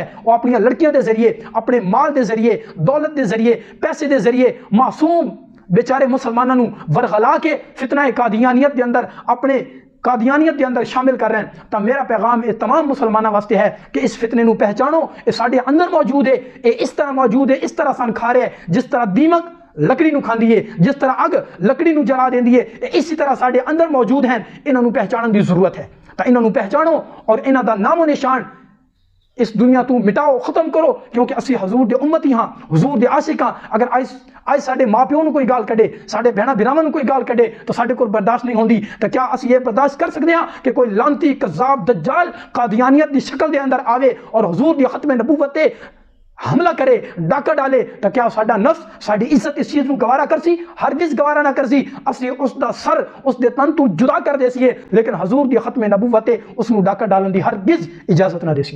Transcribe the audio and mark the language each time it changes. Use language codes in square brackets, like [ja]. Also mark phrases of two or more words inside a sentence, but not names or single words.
[pa] وہ اپنی لڑکیاں دے ذریعے, اپنے مال دے ذریعے, دولت دے ذریعے, پیسے دے ذریعے معصوم بیچارے مسلمانوں ورغلا کے فتنہ قادیانیت دے اندر, اپنے قادیانیت دے اندر [ur] شامل کر رہے ہیں. [pa] تو میرا پیغام اس تمام مسلمانوں واسطے ہے کہ اس فتنے نو پہچانو. یہ ساڈے اندر موجود ہے, یہ اس طرح موجود ہے, اس طرح سان کھا رہے ہیں جس طرح دیمک لکڑی نو کھاندی ہے, جس طرح اگ لکڑی نو جلا دیندی ہے, اسی طرح ساڈے اندر موجود ہیں. انہاں نو پہچانن دی ضرورت ہے. تو انہاں نو پہچانو اور انہاں دا نام و نشان اس دنیا تو مٹاؤ, ختم کرو, کیونکہ اسی حضور دے امتی ہاں, حضور دے عاشق ہاں. اگر آج ساڈے ماں پیوں نو کوئی گال کڈے, ساڈے بہنا براواں نو کوئی گال کڈے تو ساڈے کول برداشت نہیں ہوندی. تو کیا اسی [ur] یہ برداشت کر سکتے ہیں [pa] کہ کوئی لانتی کذاب دجال قادیانیت دی شکل دے اندر آوے اور حضور دی ختم نبوت تے حملہ کرے, ڈاکہ ڈالے؟ تو کیا ساڈا نفس, ساڈی عزت اس چیز نو گوارا کرسی؟ ہرگز گوارا نہ کرسی. اسی اس دا سر, اس دے تن تو جدا کر دیسیے, لیکن حضور دی ختم نبوت اس نو ڈاکہ ڈالن دی ہرگز اجازت نہ دیسیے.